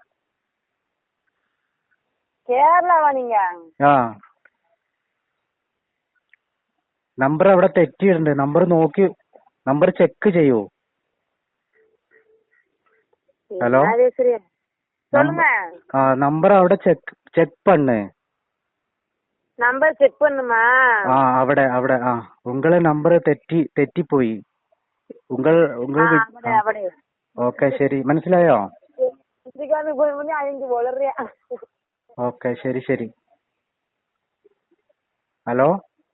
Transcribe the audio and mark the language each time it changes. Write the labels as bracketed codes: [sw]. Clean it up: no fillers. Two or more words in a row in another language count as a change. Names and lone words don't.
[ml] നമ്പർ അവിടെ തെറ്റിയിട്ടുണ്ട്. നമ്പർ നോക്കി നമ്പർ ചെക്ക് ചെയ്യൂ. ഹലോ നമ്പർ അവിടെ ചെക്ക് പണ്ണ്. [ta] நம்பர் செக் பண்ணுமா? [ml] അവിടെ ഉങ്ങളെ നമ്പർ തെറ്റിപ്പോയി. ഓക്കെ ശരി, മനസ്സിലായോ? ഓക്കെ ശരി. ഹലോ